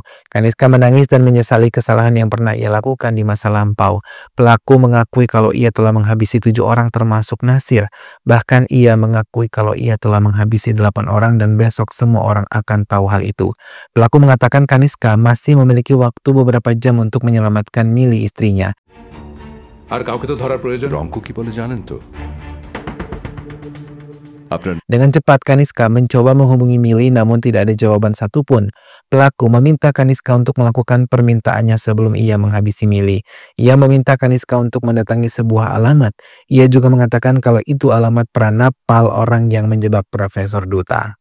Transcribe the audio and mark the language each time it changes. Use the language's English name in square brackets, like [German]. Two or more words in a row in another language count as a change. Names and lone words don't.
[Indonesian] Kaniska menangis dan menyesali kesalahan yang pernah ia lakukan di masa lampau. Pelaku mengakui kalau ia telah menghabisi 7 orang termasuk Nasir. Bahkan ia mengakui kalau ia telah menghabisi 8 orang dan besok semua orang akan tahu hal itu. Pelaku mengatakan Kaniska masih memiliki waktu beberapa jam untuk menyelamatkan Millie, istrinya. [Bangla] আর কাউকে তো ধরার প্রয়োজন। রঙ্কু কি বলে জানেন তো? আপনার [Indonesian] Dengan cepat Kaniska mencoba menghubungi Millie namun tidak ada jawaban satupun. Pelaku meminta Kaniska untuk melakukan permintaannya sebelum ia menghabisi Millie. Ia meminta Kaniska untuk mendatangi sebuah alamat. Ia juga mengatakan kalau itu alamat pranapal orang yang menjebak Profesor Duta.